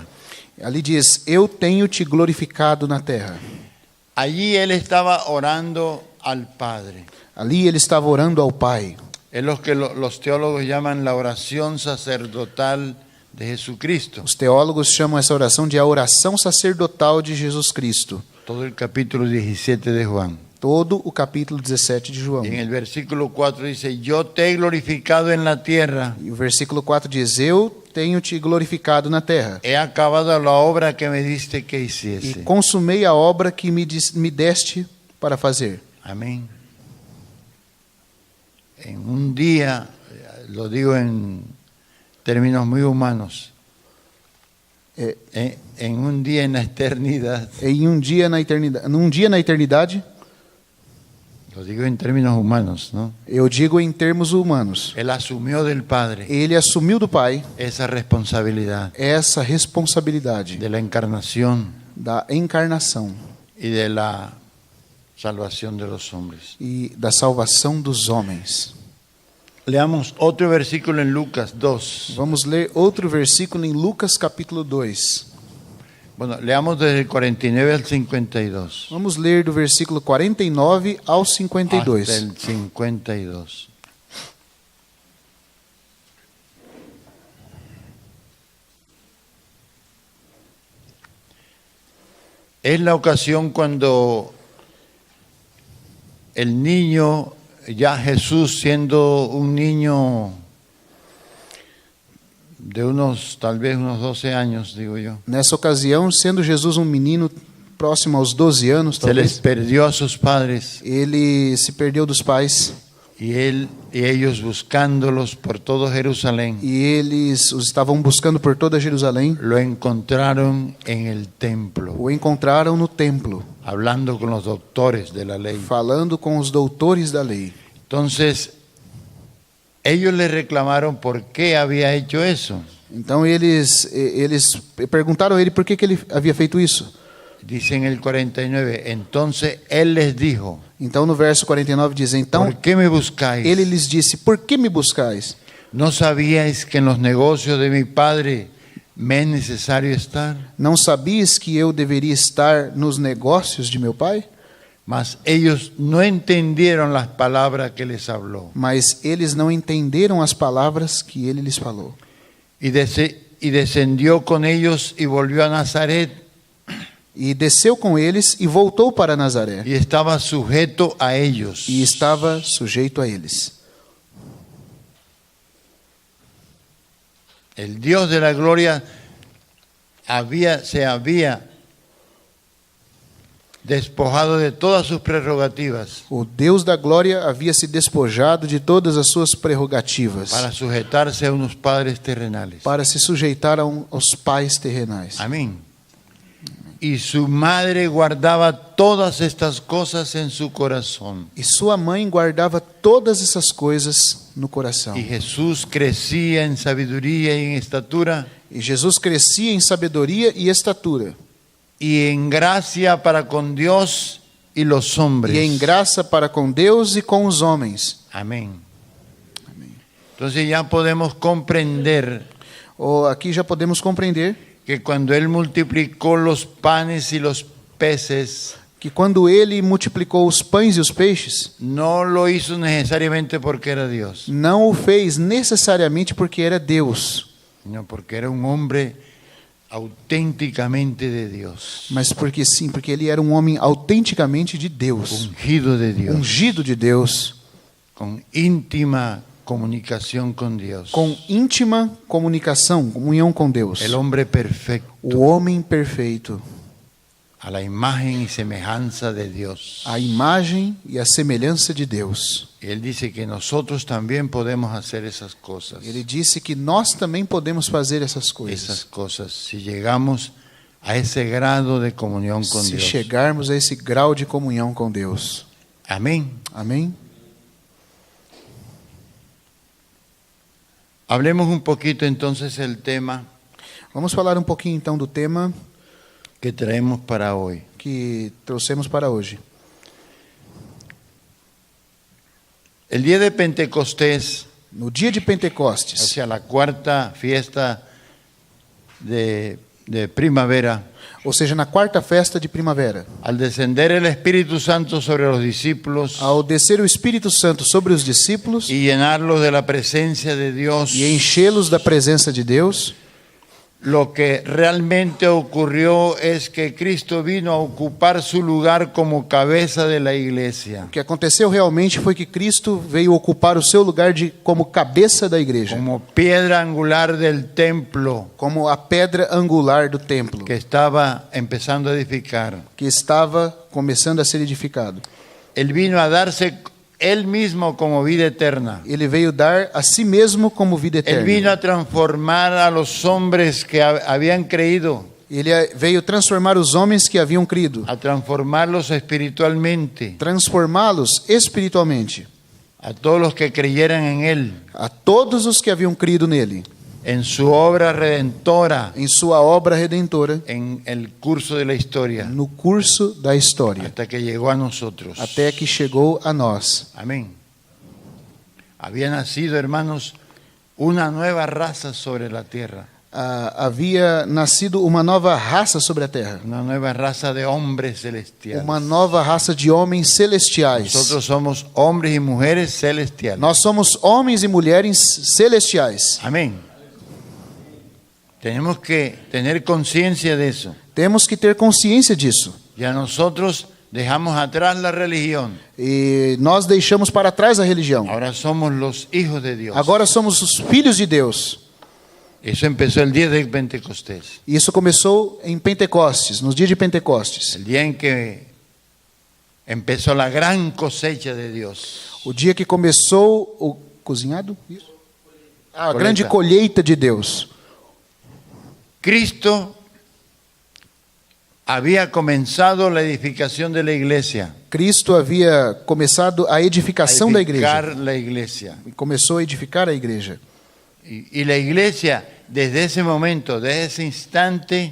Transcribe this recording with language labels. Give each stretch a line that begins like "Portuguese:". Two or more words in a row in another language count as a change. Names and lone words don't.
Portuguese: ali diz: eu tenho te glorificado na terra.
Spanish: Allí Él estaba orando al Padre.
Portuguese: Ali ele estava orando ao Pai.
Spanish: Es lo que los teólogos llaman la oración sacerdotal de Jesucristo.
Portuguese: Os teólogos chamam essa oração de a oração sacerdotal de Jesus Cristo.
Spanish: Todo el capítulo 17 de Juan.
Portuguese: Todo o capítulo 17 de João.
Spanish: Y en el versículo 4 dice, yo te he glorificado en la tierra.
Portuguese: E o versículo 4 diz: eu tenho te glorificado na terra.
Spanish: He acabado la obra que me diste que
Portuguese: E
Spanish: hiciese.
Portuguese: consumei a obra que me deste para fazer.
Spanish: Amén. En un día, lo digo en términos muy humanos, en un día en la eternidad,
Portuguese: Em dia na eternidade,
Spanish: lo digo en términos humanos, ¿no?
Portuguese: eu digo em termos humanos,
Spanish: Él asumió del Padre
Portuguese: ele assumiu do Pai
Spanish: esa responsabilidad
Portuguese: essa responsabilidade
Spanish: de la encarnación
Portuguese: da encarnação
Spanish: y de la salvación de los hombres.
Portuguese: e da salvação dos homens.
Spanish: Leamos otro versículo en Lucas 2.
Portuguese: Vamos ler outro versículo em Lucas capítulo 2.
Spanish: Bueno, leamos desde el 49 al 52.
Portuguese: Vamos ler do versículo 49 ao
Spanish: Hasta 52. el 52. Es la ocasión cuando el niño, ya Jesús siendo un niño de tal vez unos 12 años, digo yo,
Portuguese: Nessa ocasião, sendo Jesus um menino próximo aos 12 anos,
Spanish: se les
Portuguese: talvez,
Spanish: perdió a sus padres
Portuguese: ele se perdeu dos pais
Spanish: y ellos buscándolos por todo Jerusalén,
Portuguese: e eles os estavam buscando por toda Jerusalém.
Spanish: lo encontraron en el templo,
Portuguese: O encontraram no templo,
Spanish: hablando con los doctores de la ley.
Portuguese: falando com os doutores da lei.
Spanish: Entonces, ellos le reclamaron por qué había hecho eso.
Portuguese: Então eles perguntaram a ele por que ele havia feito isso.
Spanish: Dice en el 49, entonces él les dijo,
Portuguese: Então no verso 49 diz: então
Spanish: ¿por qué me buscáis?
Portuguese: ele lhes disse: por que me buscais?
Spanish: ¿No sabíais que en los negocios de mi padre me es necesario estar?
Portuguese: Não sabias que eu deveria estar nos negócios de meu pai?
Spanish: Mas ellos no entendieron las palabras que les habló.
Portuguese: Mas eles não entenderam as palavras que ele lhes falou.
Spanish: Y descendió con ellos y volvió a Nazaret
Portuguese: E desceu com eles e voltou para Nazaré.
Spanish: y estaba sujeto a ellos.
Portuguese: E estava sujeito a eles.
Spanish: El Dios de la gloria se había despojado de todas sus prerrogativas
Portuguese: O Deus da glória havia se despojado de todas as suas prerrogativas
Spanish: para sujetarse a unos padres terrenales.
Portuguese: para se sujeitar aos pais terrenais.
Spanish: Amén. Y su madre guardaba todas estas cosas en su corazón.
Portuguese: E sua mãe guardava todas essas coisas no coração.
Spanish: Y Jesús crecía en sabiduría y en estatura
Portuguese: E Jesus crescia em sabedoria e estatura,
Spanish: y en gracia para con Dios y los hombres.
Portuguese: e em graça para com Deus e com os homens.
Spanish: Amén. Entonces ya podemos comprender
Portuguese: Aqui já podemos compreender
Spanish: que cuando Él multiplicó los panes y los peces,
Portuguese: que quando ele multiplicou os pães e os peixes,
Spanish: no lo hizo necesariamente porque era Dios,
Portuguese: não o fez necessariamente porque era Deus,
Spanish: sino porque era un hombre auténticamente de Dios,
Portuguese: mas porque sim, porque ele era um homem autenticamente de Deus,
Spanish: ungido de Dios,
Portuguese: ungido de Deus,
Spanish: con íntima comunicación con Dios,
Portuguese: com íntima comunicação, comunhão com Deus.
Spanish: el hombre perfecto,
Portuguese: O homem perfeito,
Spanish: a la imagen y semejanza de Dios.
Portuguese: a imagem e a semelhança de Deus.
Spanish: Y Él dice que nosotros también podemos hacer esas cosas.
Portuguese: Ele disse que nós também podemos fazer essas coisas.
Spanish: Esas cosas, si llegamos a ese grado de comunión con
Portuguese: Se
Spanish: Dios.
Portuguese: chegarmos a esse grau de comunhão com Deus.
Spanish: Amén.
Portuguese: Amém?
Spanish: Hablemos un poquito entonces el tema
Portuguese: Vamos falar um pouquinho então do tema
Spanish: que traemos para hoy.
Portuguese: que trouxemos para hoje.
Spanish: El día de Pentecostés,
Portuguese: No dia de Pentecostes,
Spanish: hacia la cuarta fiesta de primavera,
Portuguese: ou seja, na quarta festa de primavera,
Spanish: al descender el Espíritu Santo sobre los discípulos
Portuguese: ao descer o Espírito Santo sobre os discípulos
Spanish: y llenarlos de la presencia de Dios,
Portuguese: e enchê-los da presença de Deus,
Spanish: lo que realmente ocurrió es que Cristo vino a ocupar su lugar como cabeza de la iglesia,
Portuguese: o que aconteceu realmente foi que Cristo veio ocupar o seu lugar como cabeça da igreja,
Spanish: como piedra angular del templo
Portuguese: como a pedra angular do templo,
Spanish: que estaba empezando a edificar.
Portuguese: que estava começando a ser edificado.
Spanish: Él vino a darse Él mismo como vida eterna.
Portuguese: Ele veio dar a si mesmo como vida
Spanish: Él vino
Portuguese: eterna.
Spanish: a transformar a los hombres que habían creído,
Portuguese: Ele veio transformar os homens que haviam crido,
Spanish: a transformarlos espiritualmente,
Portuguese: transformá-los espiritualmente,
Spanish: a todos los que creyeran en Él,
Portuguese: a todos os que haviam crido nele,
Spanish: en su obra redentora,
Portuguese: em sua obra redentora,
Spanish: en el curso de la historia,
Portuguese: no curso da história,
Spanish: hasta que llegó a nosotros.
Portuguese: até que chegou a nós.
Spanish: Amén. Había nacido, hermanos, una nueva raza sobre la tierra,
Portuguese: Havia nascido uma nova raça sobre a terra,
Spanish: una nueva raza de hombres celestiales.
Portuguese: uma nova raça de homens celestiais.
Spanish: Nosotros somos hombres y mujeres celestiales.
Portuguese: Nós somos homens e mulheres celestiais.
Spanish: Amén. Tenemos que tener conciencia de eso.
Portuguese: Temos que ter consciência disso.
Spanish: Ya nosotros dejamos atrás la religión.
Portuguese: E nós deixamos para trás a religião.
Spanish: Ahora somos los hijos de Dios.
Portuguese: Agora somos os filhos de Deus.
Spanish: Eso empezó el día de Pentecostés.
Portuguese: E isso começou em Pentecostes, nos dias de Pentecostes.
Spanish: El día en que empezó la gran cosecha de Dios.
Portuguese: O dia que começou o cozinhado? Isso? A Colheita. grande colheita de Deus.
Spanish: Cristo había comenzado la edificación de la iglesia.
Portuguese: Cristo havia começado a edificação da igreja.
Spanish: Edificar la iglesia.
Portuguese: E começou a edificar a igreja.
Spanish: Y la iglesia, desde ese momento, desde ese instante,